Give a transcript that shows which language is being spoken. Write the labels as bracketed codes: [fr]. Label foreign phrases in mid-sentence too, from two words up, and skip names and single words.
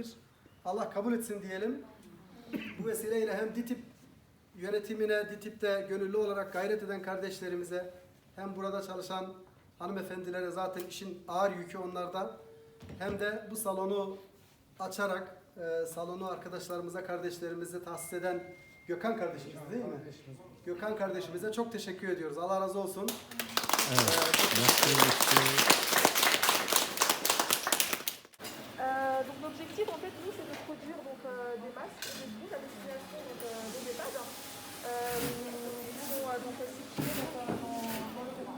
[tr] Allah kabul etsin diyelim. Bu vesileyle hem DİTİB yönetimine, DİTİB'de gönüllü olarak gayret eden kardeşlerimize, hem burada çalışan hanımefendilere, zaten işin ağır yükü onlarda, hem de bu salonu açarak salonu arkadaşlarımıza, kardeşlerimize tahsis eden Gökhan kardeşimiz değil mi? Gökhan kardeşimize çok teşekkür ediyoruz. Allah razı olsun. [fr] Donc l'objectif en fait nous c'est de produire donc, des masques et des blouses à destination donc, des EHPAD qui sont donc situés donc, dans le Rhône.